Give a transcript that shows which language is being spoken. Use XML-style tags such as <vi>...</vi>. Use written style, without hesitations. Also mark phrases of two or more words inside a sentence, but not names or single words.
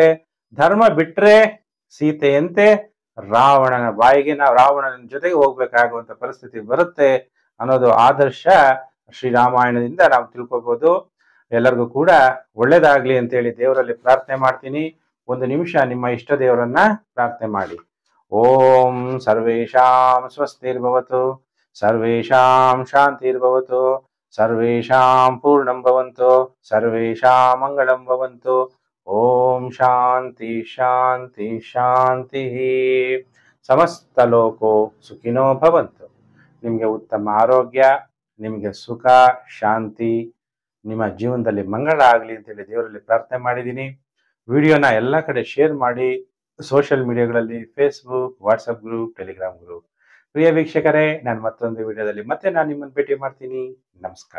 <kn>ಧರ್ಮ ಬಿಟ್ರೆ ಸೀತೆಯಂತೆ ರಾವಣನ ಬಾಯಿಗೆ ರಾವಣನ ಜೊತೆಗೆ ಹೋಗ್ಬೇಕಾಗುವಂತ ಪರಿಸ್ಥಿತಿ ಬರುತ್ತೆ ಅನ್ನೋದು ಆದರ್ಶ ಶ್ರೀರಾಮಾಯಣದಿಂದ ನಾವು ತಿಳ್ಕೊಬಹುದು. ಎಲ್ಲರಿಗೂ ಕೂಡ ಒಳ್ಳೇದಾಗ್ಲಿ ಅಂತೇಳಿ ದೇವರಲ್ಲಿ ಪ್ರಾರ್ಥನೆ ಮಾಡ್ತೀನಿ. ಒಂದು ನಿಮಿಷ ನಿಮ್ಮ ಇಷ್ಟ ದೇವರನ್ನ ಪ್ರಾರ್ಥನೆ ಮಾಡಿ.</kn> <sa>ಓಂ ಸರ್ವೇಷಾಂ ಸ್ವಸ್ತಿರ್ಭವತು, ಸರ್ವೇಷಾಂ ಶಾಂತಿರ್ಭವತು, ಸರ್ವೇಷಾಂ ಪೂರ್ಣಂ ಭವಂತು, ಸರ್ವೇಷಾಂ ಮಂಗಳಂ ಭವಂತು. ಓಂ ಶಾಂತಿ ಶಾಂತಿ ಶಾಂತಿ. ಸಮಸ್ತ ಲೋಕೋ ಸುಖಿನೋ ಭವಂತು.</sa> <kn>ನಿಮಗೆ ಉತ್ತಮ ಆರೋಗ್ಯ, ನಿಮಗೆ ಸುಖ ಶಾಂತಿ, ನಿಮ್ಮ ಜೀವನದಲ್ಲಿ ಮಂಗಳ ಆಗಲಿ ಅಂತೇಳಿ ದೇವರಲ್ಲಿ ಪ್ರಾರ್ಥನೆ ಮಾಡಿದ್ದೀನಿ. ವಿಡಿಯೋನ ಎಲ್ಲ ಕಡೆ ಶೇರ್ ಮಾಡಿ.</kn> <en>social media-ಗಳಲ್ಲಿ Facebook, WhatsApp group, Telegram group.</en> <kn>ಪ್ರಿಯ ವೀಕ್ಷಕರೇ, ನಾನು ಮತ್ತೊಂದು ವಿಡಿಯೋದಲ್ಲಿ ಮತ್ತೆ ನಾನು ನಿಮ್ಮನ್ನು ಭೇಟಿ ಮಾಡ್ತೀನಿ.</kn>